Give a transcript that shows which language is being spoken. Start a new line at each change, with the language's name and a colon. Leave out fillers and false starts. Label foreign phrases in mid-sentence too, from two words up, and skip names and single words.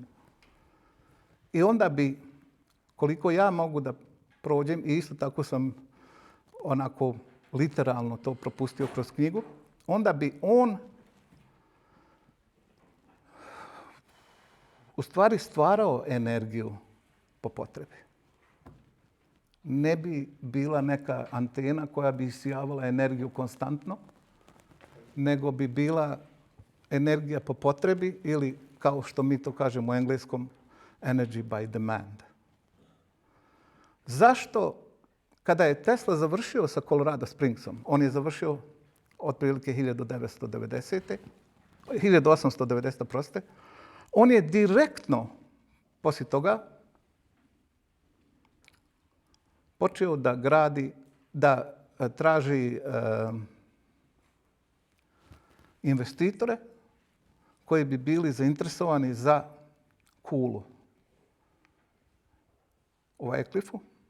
Bosnian: I onda bi, koliko ja mogu da prođem, i isto tako sam onako literalno to propustio kroz knjigu, onda bi on u stvari stvarao energiju po potrebi. Ne bi bila neka antena koja bi isijavala energiju konstantno, nego bi bila energija po potrebi ili, kao što mi to kažemo u engleskom,
English: energy by demand.
Bosnian: Zašto, kada je Tesla završio sa Colorado Springsom, on je završio otprilike 1890, on je direktno poslije toga počeo da gradi, da traži investitore koji bi bili zainteresovani za kulu u Wycliffu.